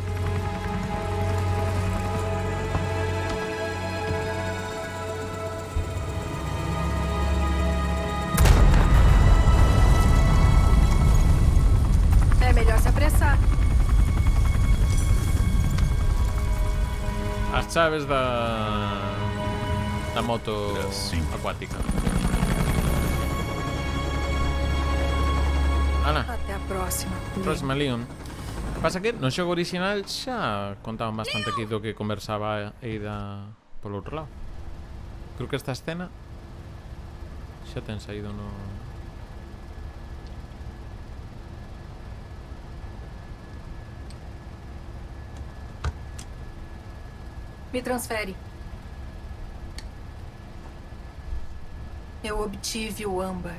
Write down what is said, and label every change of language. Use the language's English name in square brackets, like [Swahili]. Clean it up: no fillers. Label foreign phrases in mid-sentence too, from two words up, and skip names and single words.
[Portuguese] É melhor se apressar. As chaves da moto Assim. [Galician] acuática. Ala, [Portuguese] Até a próxima. próxima Leon. [Galician] Pasa que no xogo original xa contaban bastante aquí do que conversaba Ada polo outro lado. Creo que esta escena xa ten saído no... [Portuguese] Me transfere. Eu obtive o âmbar.